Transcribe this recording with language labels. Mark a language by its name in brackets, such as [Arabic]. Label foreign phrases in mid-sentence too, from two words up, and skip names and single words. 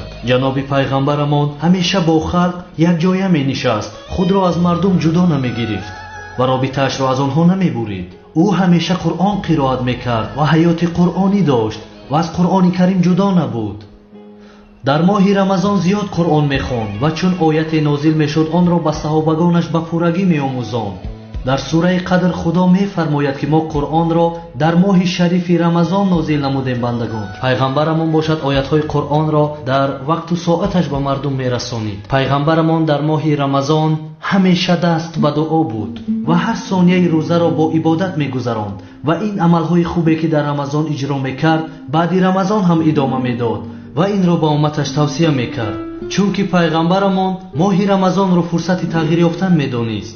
[Tajik] ҷаноби пайғамбарамон ҳамеша бо халқ якҷоя менишаст, худро аз мардум ҷудо намегирифт ва робитаашро аз онҳо намебурид. ӯ ҳамеша Қуръон қироат мекард ва ҳаёти қуръонӣ дошт ва аз Қуръони карим ҷудо набуд. дар моҳи рамазон зиёд Қуръон мехонд ва чун ояте нозил мешуд, онро ба саҳобагонаш ба пуррагӣ меомӯзонд. [Persian] در سوره قدر خدا می‌فرماید که ما قرآن را در ماه شریف رمضان نازل نمودیم بندگان. پیغمبرمون باشد آیات‌های قرآن را در وقت و ساعتش به مردم می‌رسانید. پیغمبرمون در ماه رمضان همیشه دست به دعا بود و هر ثانیه روزه را با عبادت می‌گذراند و این عمل‌های خوبی که در رمضان اجرا می‌کرد بعد رمضان هم ادامه می‌داد و این را با امتش توصیه می‌کرد، چون که پیغمبرمون ماه رمضان را فرصت تغییر یافتن می‌دانست.